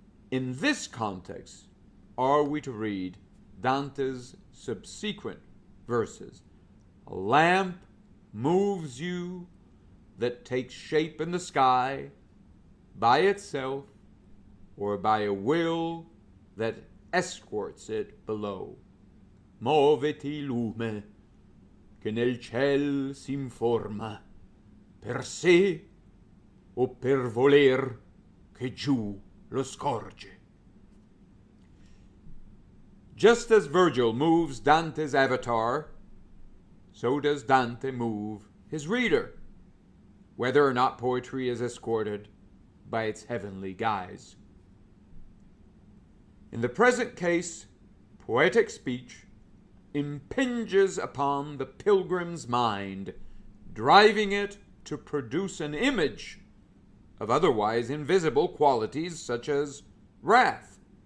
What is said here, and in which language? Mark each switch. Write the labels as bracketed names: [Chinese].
[English] In this context are we to read Dante's subsequent verses. A lamp moves you that takes shape in the sky by itself or by a will that escorts it below. [Italian] Muoviti lume che nel ciel s'informa per sé o per voler che giù lo scorge. [English] Just as Virgil moves Dante's avatar, so does Dante move his reader, whether or not poetry is escorted by its heavenly guise. In the present case, poetic speech impinges upon the pilgrim's mind, driving it to produce an image of otherwise invisible qualities such as wrath.